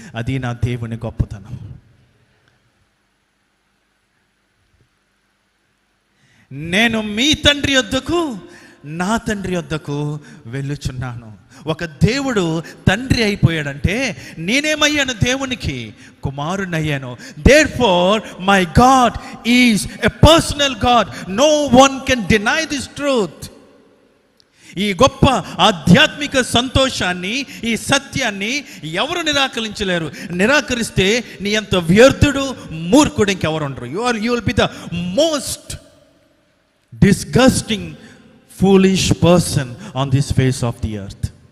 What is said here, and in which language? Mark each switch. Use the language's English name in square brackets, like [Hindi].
[Telugu] అది నా దేవుని గొప్పతనం. నేను మీ తండ్రి యొద్దకు, నా తండ్రి యొద్దకు వెళ్ళుచున్నాను. ఒక దేవుడు తండ్రి అయిపోయాడంటే నేనేమయ్యాను? దేవునికి కుమారునయ్యాను. [English] Therefore my God is a personal God. No one can deny this truth. [Telugu] ఈ గొప్ప ఆధ్యాత్మిక సంతోషాన్ని, ఈ సత్యాన్ని ఎవరు నిరాకరించలేరు. నిరాకరిస్తే నీ అంత వ్యర్థుడు, మూర్ఖుడు ఇంకెవరు ఉండరు. [English] You will be the most disgusting foolish person on this face of the earth.